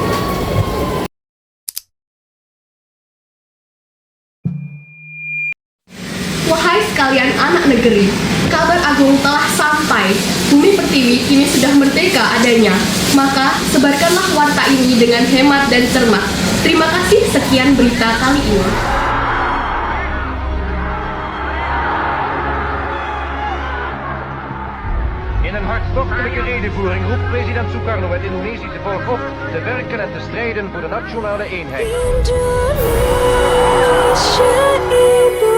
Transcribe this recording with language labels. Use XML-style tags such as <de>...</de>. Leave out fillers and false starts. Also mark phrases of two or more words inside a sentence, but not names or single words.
<id>Wahai sekalian anak negeri, kabar agung telah sampai. Bumi Pertiwi kini sudah merdeka adanya. Maka sebarkanlah warta ini dengan hemat dan cermat. Terima kasih, sekian berita kali ini.</id> <nl>In een hartstochtelijke redevoering roept president Sukarno het Indonesische volk op te werken en te strijden voor de nationale eenheid.</nl>